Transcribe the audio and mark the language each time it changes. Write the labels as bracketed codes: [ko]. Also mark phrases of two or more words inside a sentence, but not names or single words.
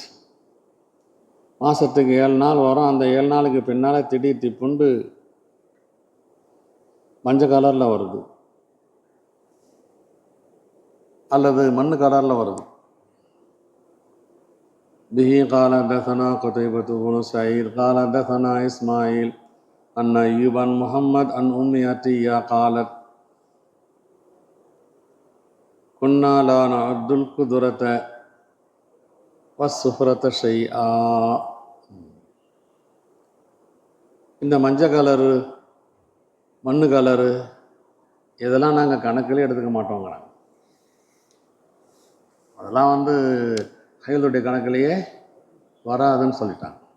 [ta] மாதத்துக்கு 7 நாள் வரும். அந்த 7 நாளுக்கு பின்னால் திடீர் திப்புண்டு மஞ்சள் கலரில் வருது அல்லது மண் கலரில் வருது. [ar] பிஹி قال حدثنا قتيبة بن سعيد قال حدثنا إسماعيل أن أيوب عن محمد عن أم عطية قالت كنا لا نعد القدرة والسفرة شيئا. [ta] இந்த மஞ்சள் கலரு மண் கலரு இதெல்லாம் நாங்கள் கணக்கிலே எடுத்துக்க மாட்டோங்கிறாங்க. அதெல்லாம் வந்து ஹைலுடைய கணக்கிலேயே வராதுன்னு சொல்லிட்டாங்க.